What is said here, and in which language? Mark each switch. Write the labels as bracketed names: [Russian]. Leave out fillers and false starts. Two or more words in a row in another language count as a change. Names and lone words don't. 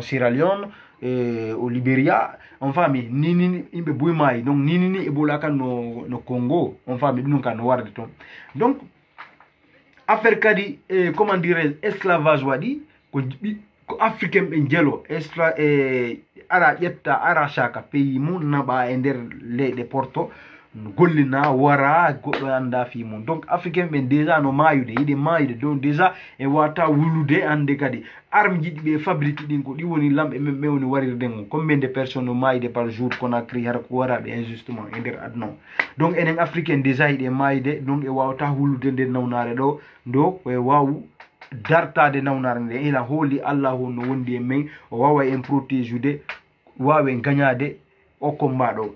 [French] Sierra Leone au Libéria [Fula] on famille ni imbe buy may donc ni Ebola kan no Congo on famille ɗum kan no warde ton donc affaire kadi [French] comment dirais-je [Fula] esclavage waɗi ko africain ɓe jelo ara ƴetta ara chaka pays mum naɓa e nder leyɗe porto gollina wara goɗɗo anda fi mum. Donc africain ɓe déjà no mayude yiɗe mayude, donc déjà e wata wulude ande kadi arme jiɗi ɓe fabrique ɗin ko ɗi woni lamɓe men ɓe woni warirde mum. [French] Combien de personnes [Fula] no mayde [French] par jour [Fula] Conakry har ko waraɓe injustement e nder aduna o. Donc enen africain déjà yiɗe mayde, donc e wawata wulude nder nawnare ɗo ndo e wawu dartade nawnare nde. Ila hooli Allah ho no wondi e men, o wawa en protège ude, wawa en gagnade o combat ɗo.